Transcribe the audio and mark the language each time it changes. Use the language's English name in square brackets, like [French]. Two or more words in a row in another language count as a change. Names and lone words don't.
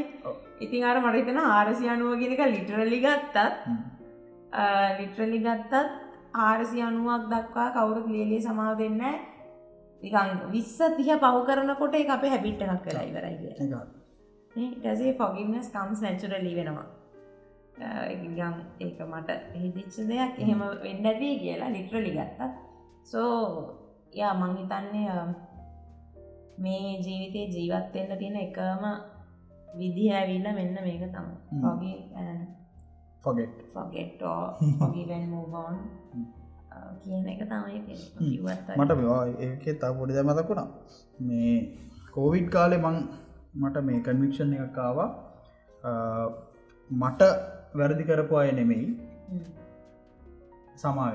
[Sinhala] ඉතින් අර මට හිතෙනවා 490 කියන එක ලිටරලි ගත්තත් 490ක් දක්වා කවුරුත් ලියලිය සමාව දෙන්නේ නැහැ. නිකන් 20 30 පහු කරනකොට ඒක අපේ හැබිට් එකක් වෙලා ඉවරයි කියලා. ඊට පස්සේ [English] forgiveness comes naturally [Sinhala] වෙනවා. ඒක මට හිතෙච්ච දෙයක් එහෙම වෙන්න ඇති කියලා ලිටරලි ගත්තා. [English] so yeah [Sinhala] මං හිතන්නේ මේ ජීවිතේ ජීවත් වෙන්න තියෙන එකම විදිහ ඇවිල්ලා මෙන්න මේක තමයි. [English] forget or forgive and move on [Sinhala] කියන එක තමයි කිව්වත් මට ඒකේ තව පොඩි දෙයක් මතක් වුණා. මේ කොවිඩ් කාලේ මට මේ කන්වික්ෂන් එකක් ආවා. මට වැරදි කරපු අය නෙමෙයි සමාවෙන්න.